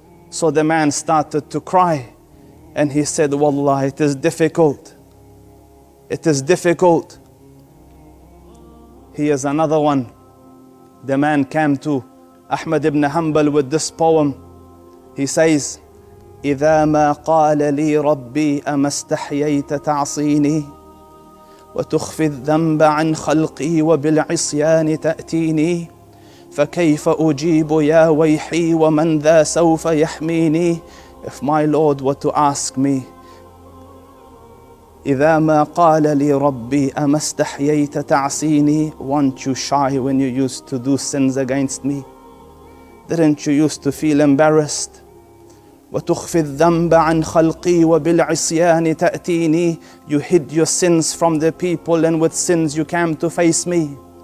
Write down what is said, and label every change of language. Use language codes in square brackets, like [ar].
[en] So the man started to cry and he said, Wallah, it is difficult. It is difficult. Here's another one. The man came to Ahmad ibn Hanbal with this poem. He says, [ar] إذا ما قال لي ربي أما استحييت تعصيني وتخفي الذنب عن خلقي وبالعصيان تأتيني فكيف أجيب يا ويحي ومن ذا سوف يحميني. [en] If my Lord were to ask me, [ar] إذا ما قال لي ربي أما استحييت تعصيني, [en] weren't you shy when you used to do sins against me? Didn't you used to feel embarrassed? [ar] وتخفي الذنب عن خلقي وبالعصيان تأتيني, [en] you hid your sins from the people and with sins you came to face me.